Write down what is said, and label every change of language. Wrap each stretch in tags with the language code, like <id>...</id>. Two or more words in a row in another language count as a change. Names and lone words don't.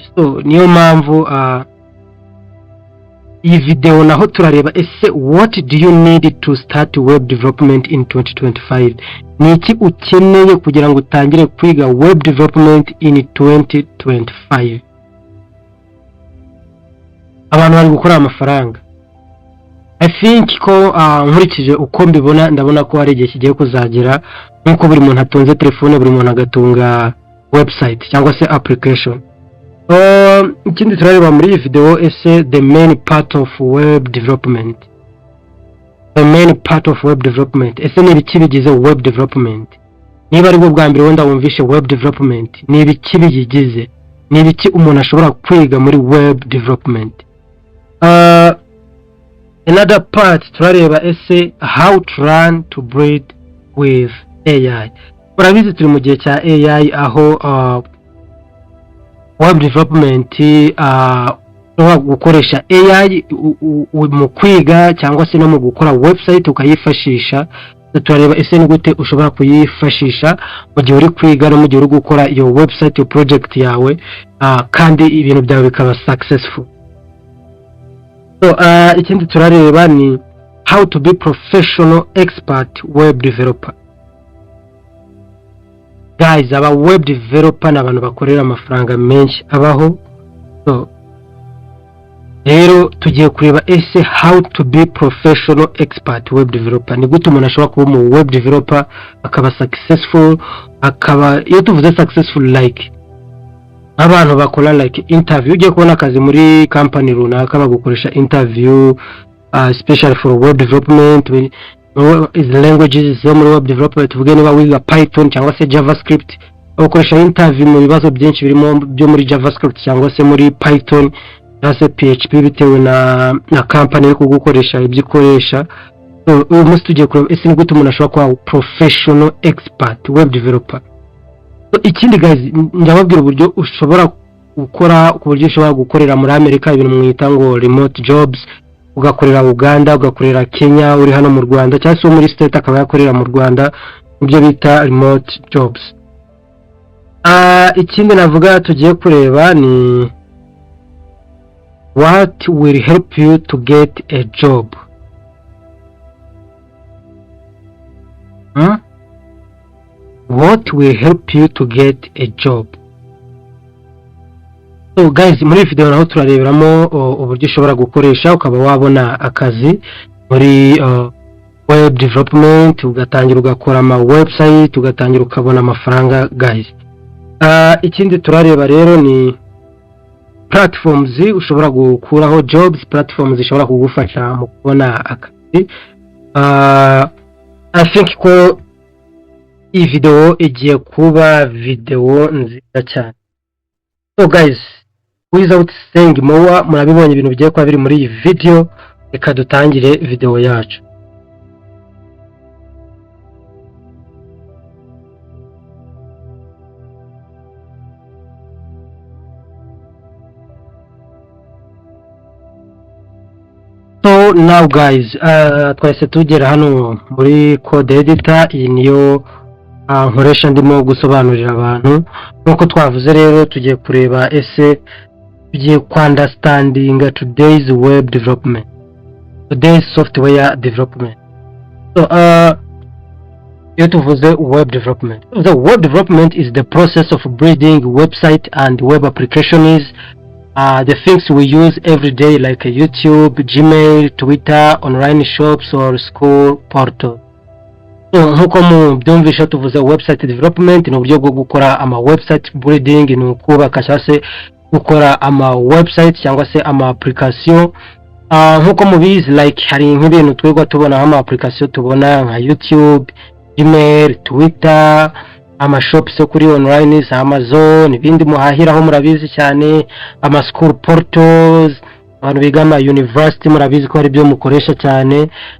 <rw>So niyo mpamvu iyi video naho turareba ese</rw> <en>what do you need to start web development in 2025.</en> <rw>Ni iki ukeneye kugira ngo utangire kwiga</rw> <en>web development in 2025.</en> <rw>Abantu bari gukora amafaranga.</rw> <en>I think</en> <rw>ko nkurikije uko mbibona, ndabona ko hari igihe kigiye kuzagera nkuko buri muntu atunze telefone, buri muntu agatunga website cyangwa se application. Ikindi turareba muri iyi video ese</rw> <en>the main part of web development. The main part of web development,</en> <rw>ese ni ibiki bigize</rw> <en>web development.</en> <rw>Niba ari bwo bwa mbere wenda wumvishe</rw> <en>web development,</en> <rw>ni ibiki bigize, ni ibiki umuntu ashobora kwiga muri</rw> <en>web development. Another part</en> <rw>turareba ese</rw> <en>how to learn to breed with AI.</en> <rw>Urabizi turi mu gihe cya AI aho</rw> <en>web development</en> <rw>gukoresha AI mu kwiga cyangwa se no mu gukora website ukayifashisha. Turareba ese ni gute ushobora kuyifashisha mu gihe uri kwiga no mu gihe uri gukora iyo website, iyo project yawe, kandi ibintu byawe bikaba successful.</rw> <en>So</en> <rw>ikindi turareba ni</rw> <en>how to be professional expert web developer.</en> <rw>Guys, aba</rw> <en>web developer</en> <rw>n'abantu bakorera amafaranga menshi abaho.</rw> <en>So</en> <rw>rero tugiye kureba ese</rw> <en>how to be professional expert web developer.</en> <rw>Ni gute umuntu ashobora kuba mu</rw> <en>web developer</en> <rw>akaba successful, akaba iyo tuvuze successful like abantu bakora like interview, ugiye kubona akazi muri company runaka bagukoresha</rw> <en>interview special for web development is languages</en> <rw>zo muri</rw> <en>web development.</en> <rw>Tuvuge niba wiga Python cyangwa se JavaScript, bagukoresha interview mu bibazo byinshi birimo byo muri JavaScript cyangwa se muri Python cyangwa se PHP bitewe na company yo kugukoresha ibyo ikoresha. Uyu munsi tugiye kureba ese ni gute umuntu ashobora kuba</rw> <en>professional expert web developer.</en> <rw>Ikindi guys, ndababwira uburyo ushobora gukora, ku buryo ushobora gukorera muri Amerika ibintu mwita ngo</rw> <en>remote jobs,</en> <rw>ugakorera Uganda, ugakorera Kenya, uri hano mu Rwanda cyangwa se muri state akaba yakorera mu Rwanda, ibyo bita</rw> <en>remote jobs.</en> <rw>Ikindi navuga tugiye kureba ni</rw> <en>what will help you to get a job. What will help you to get a job? So guys,</en> <rw>muri video naho turareberamo uburyo ushobora gukoresha ukaba wabona akazi muri</rw> <en>web development,</en> <rw>ugatangira ugakora ama website, ugatangira ukabona amafaranga guys. Ikindi turareba rero ni platforms ushobora gukuraho jobs, platforms zishobora kugufasha mu kubona akazi.</rw> <en>I think</en> <rw>ko iyi video igiye kuba video nziza cyane.</rw> <en>So guys, without saying more,</en> <rw>murabibonye ibintu bigiye kuba biri muri iyi video, reka dutangire video yacu.</rw> <en>So now guys,</en> <rw>twese tugera hano muri</rw> <en>code editor.</en> <rw>Iyi niyo nkoresha ndimo gusobanurira abantu. Nkuko twavuze rero tugiye kureba ese tugiye</rw> <en>understanding today's web development, today's software development. So</en> <rw>iyo tuvuze</rw> <en>web development, the web development is the process of building website and web applications, the things we use every day like YouTube, Gmail, Twitter, online shops or school portal.</en> <rw>So nkuko mu byumvisha tuvuze</rw> <en>website development</en> <rw>ni uburyo bwo gukora ama</rw> <en>website building,</en> <rw>ni ukubaka cyangwa se gukora ama website cyangwa se ama application. Nkuko mubizi like hari nk'ibintu twegwa tubona ama application tubona nka YouTube, Gmail, Twitter, ama shops yo kuri online, Amazon, ibindi muhahiraho murabizi cyane, ama</rw> <en>school portals,</en> <rw>abantu biga ama university murabizi ko hari byo mukoresha cyane.</rw>